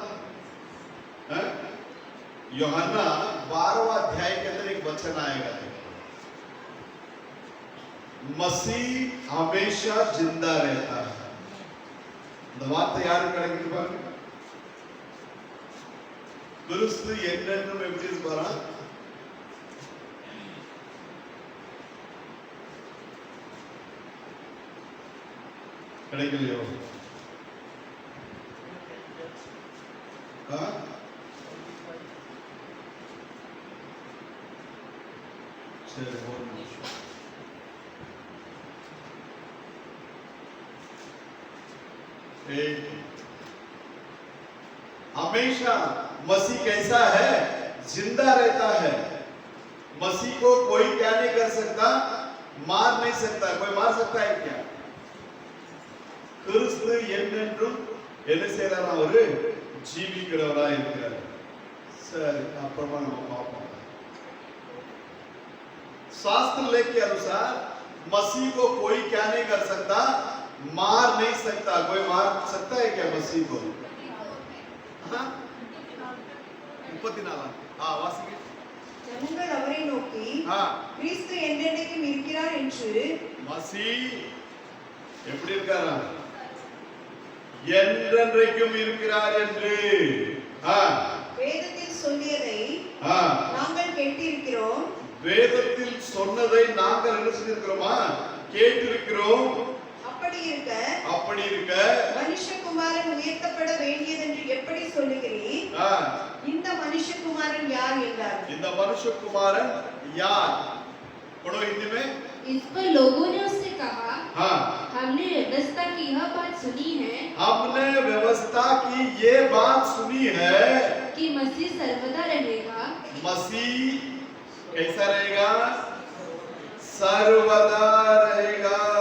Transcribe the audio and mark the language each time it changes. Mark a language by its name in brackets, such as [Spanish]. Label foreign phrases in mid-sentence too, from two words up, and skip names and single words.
[Hindi] यूहन्ना 12वां अध्याय के अंदर एक वचन आएगा, मसीह हमेशा जिंदा रहता है। दवा तैयार करेंगे [Tamil] क्रिस्तु என்னென்னும் எப்படி இருப்பாரா? கிடைக்கலையோ? சரி, ஒரு நிமிஷம்। [Hindi] हमेशा मसीह कैसा है? जिंदा रहता है। मसीह को कोई क्या नहीं कर सकता? मार नहीं सकता। कोई मार सकता है क्या? [Tamil] கிறிஸ்து என்னென்றும் என்ன செய்யறாரு? அவரு ஜீவிக்கிறவரா இருக்கிறார்। சரி, அப்புறமா நம்ம பார்ப்போம்। शास्त्र लेख के अनुसार मसीह को कोई क्या नहीं कर सकता? मार नहीं सकता। कोई मार सकता है क्या मसीह को? हाँ, 34 हाँ वासिके। ஜனங்கள் அவரை நோக்கி கிறிஸ்து என்றென்றைக்கும் இருக்கிறார் என்று, மசீஹ் எப்படி இருக்காரா? என்றென்றைக்கும் இருக்கிறார் என்று வேதத்தில் சொல்லியதை நாங்கள் கேட்டிருக்கிறோம். வேதத்தில் சொன்னதை நாங்கள் என்ன செய்திருக்கிறோமா? கேட்டிருக்கிறோம். அப்படி இருக்க மனுஷகுமாரன் உயர்த்தப்பட வேண்டியதென்று எப்படி சொல்லுகிறீர்? இந்த மனுஷகுமாரன் யார் என்றார். இந்த மனுஷகுமாரன் யார்? [Hindi] पढ़ो हिंदी में। इस पर लोगों ने उससे कहा, हमने व्यवस्था की यह बात सुनी है, हमने व्यवस्था की ये बात सुनी है कि मसीह सर्वदा रहेगा। मसीह कैसा रहेगा? सर्वदा रहेगा।